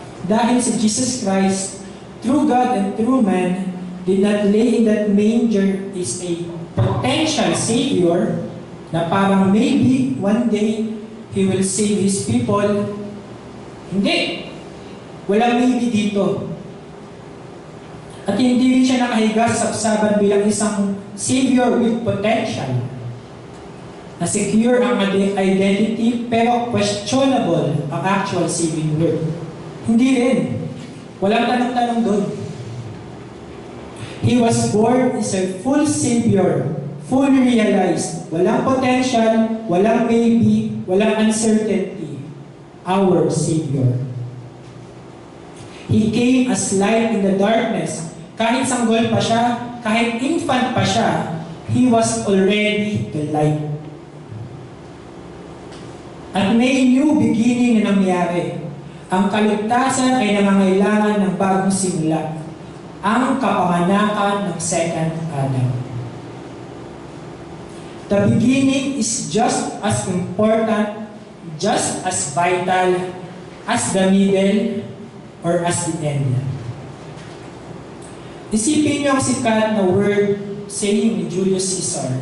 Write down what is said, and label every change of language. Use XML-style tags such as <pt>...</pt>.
<tl>Dahil si</tl> <en>Jesus Christ, true God and true man, did not lay in that manger is a potential Savior</en> <tl>na parang</tl> <en>maybe one day He will save His people.</en> <tl>Hindi. Walang maybe dito. At hindi rin siya nakahiga sa sabsaban bilang isang Savior</tl> <en>with potential.</en> <tl>Na-secure ang identity pero questionable ang</tl> <en>actual saving work.</en> <tl>Hindi rin. Walang tanong-tanong doon.</tl> <en>He was born as a full Savior, fully realized.</en> <tl>Walang potential, walang maybe, walang uncertainty.</tl> <en>Our Savior. He came as light in the darkness.</en> <tl>Kahit sanggol pa siya, kahit infant pa siya,</tl> <en>He was already the light.</en> <tl>At may</tl> <en>new beginning</en> <tl>na nangyari. Ang kaligtasan ay nangangailangan ng bagong simula. Ang kapanganakan ng second Adam.</tl> <en>The beginning is just as important, just as vital as the middle or as the end.</en> <tl>Isipin niyo ang sikat na word saying ni Julius Caesar.</tl>